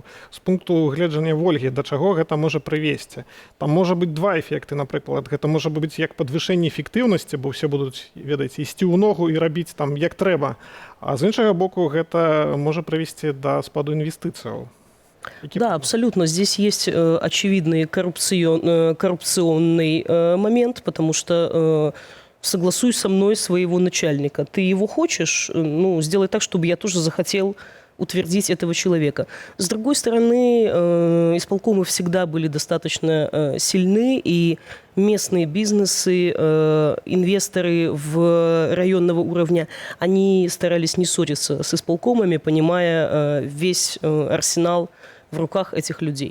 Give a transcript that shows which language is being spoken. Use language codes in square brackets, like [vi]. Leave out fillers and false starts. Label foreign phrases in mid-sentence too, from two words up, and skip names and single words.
[be] З пункту гледжання Вольгі, да чаго гэта можа прывесці. Там можа быць два эфекты, напрыклад. Гэта можа быць як падвышэнне эфектыўнасці, бо ўсе будуць, ведаеце, ісці ў ногу і рабіць там як трэба. А з іншага боку, гэта можа прывесці да спаду інвестыцыяў. [ru] Да, абсолютно. Здесь есть очевидный коррупционный момент, потому что согласуй со мной своего начальника. Ты его хочешь, сделай так, чтобы я тоже захотел утвердить этого человека. С другой стороны, исполкомы всегда были достаточно сильны, и местные бизнесы, инвесторы районного уровня, они старались не ссориться с исполкомами, понимая весь арсенал в руках этих людей.